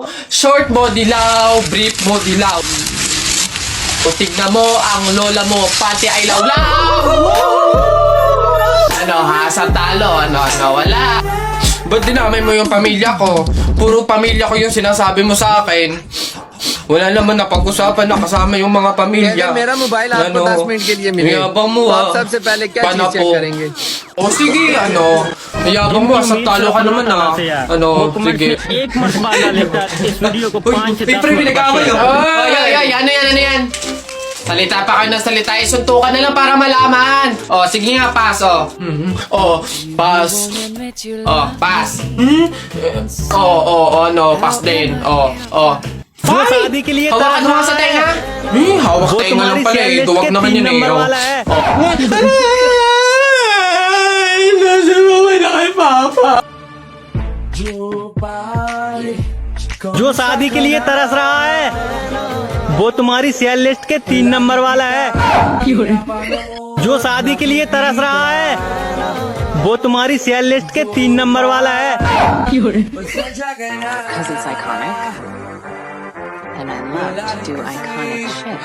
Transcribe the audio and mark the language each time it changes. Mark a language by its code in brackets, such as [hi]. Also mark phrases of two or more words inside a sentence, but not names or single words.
[tl] Short mo dilaw, brief mo dilaw. Tignan mo ang lola mo, pati ay lawlaw! Sa talo? Wala. Ba't dinamay mo yung pamilya ko? Puro pamilya ko yung sinasabi mo sa akin. Wala naman napag-usapan na kasama yung mga pamilya. [hi] मेरा मोबाइल आपको 10 मिनट के लिए मिले। [tl] Yabang mo [hi] WhatsApp से पहले क्या चीज चेक करेंगे? [tl] Sige, yabang mo, sa talo ka naman sige. [hi] एक मरतबा लेता इस वीडियो को 5 [tl] Pre, pinag-away yan. Salita pa kayo ng salita, suntukan na lang para malaman. Sige nga, pass, pass. Pass. Pass din. [hi] शादी के लिए [tl] Hawakan mo nga sa tenga. Hawak tenga lang pala Duwag naman yun [hi] जो शादी के लिए तरस रहा है वो तुम्हारी सेल लिस्ट के 3 नंबर वाला है जो शादी के लिए तरस रहा है वो तुम्हारी सेल लिस्ट के 3 नंबर वाला है [en] Because it's iconic. And I love to do iconic shit.